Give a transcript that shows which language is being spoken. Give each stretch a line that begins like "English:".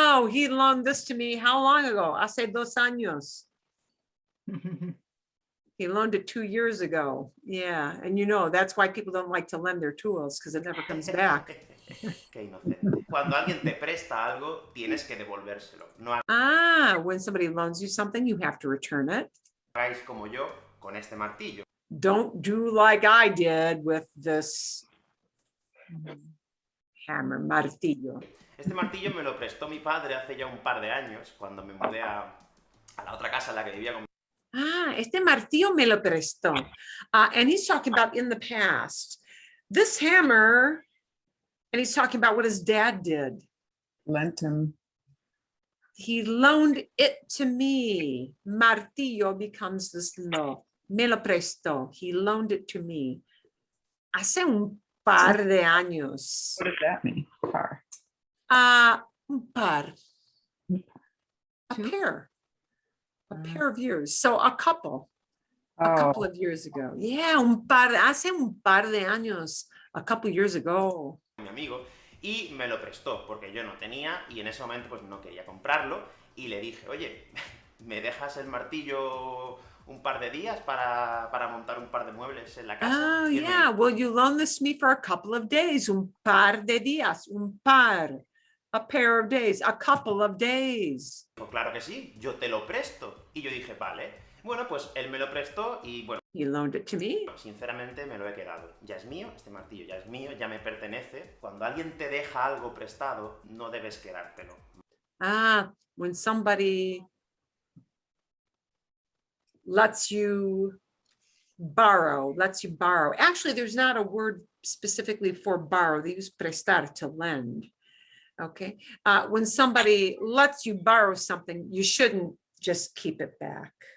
English: He loaned this to me how long ago?
Spanish: Hace 2 años.
English: He loaned it 2 years ago. Yeah, and you know, that's why people don't like to lend their tools, because it never comes back.
Spanish: Qué inocente. Cuando alguien te presta algo, tienes que devolvérselo. No
English: When somebody loans you something, you have to return it.
Spanish: hagáis como yo con este martillo.
English: Don't do like I did with this hammer, martillo.
Spanish: Este martillo me lo prestó mi padre hace ya un par de años, cuando me mudé a la otra casa en la que vivía con mi Este martillo me lo prestó.
English: And he's talking about in the past. This hammer, and he's talking about what his dad did. Lent him. He loaned it to me. Martillo becomes this lo.
Spanish: Me lo prestó.
English: He loaned it to me.
Spanish: Hace un par de años.
English: What does that mean? Car.
Spanish: Un par.
English: A pair. A pair of years. So a couple. A couple of years ago. Yeah,
Spanish: hace un par de años.
English: A couple years ago.
Spanish: mi amigo, y me lo prestó, porque yo no tenía, y en ese momento pues no quería comprarlo, y le dije, oye, ¿me dejas el martillo un par de días para montar un par de muebles en la casa? Y él me
English: Yeah,
Spanish: dijo,
English: will you loan this to me for a couple of days?
Spanish: Un par de días. Un par.
English: A pair of days. A couple of days.
Spanish: claro que sí, yo te lo presto. Y yo dije, vale. Bueno, pues él me lo prestó y bueno,
English: He loaned it to me.
Spanish: sinceramente me lo he quedado. Ya es mío, este martillo ya es mío, ya me pertenece. Cuando alguien te deja algo prestado, no debes quedártelo.
English: When somebody lets you borrow. Actually, there's not a word specifically for borrow. They use prestar, to lend. Okay. When somebody lets you borrow something, you shouldn't just keep it back.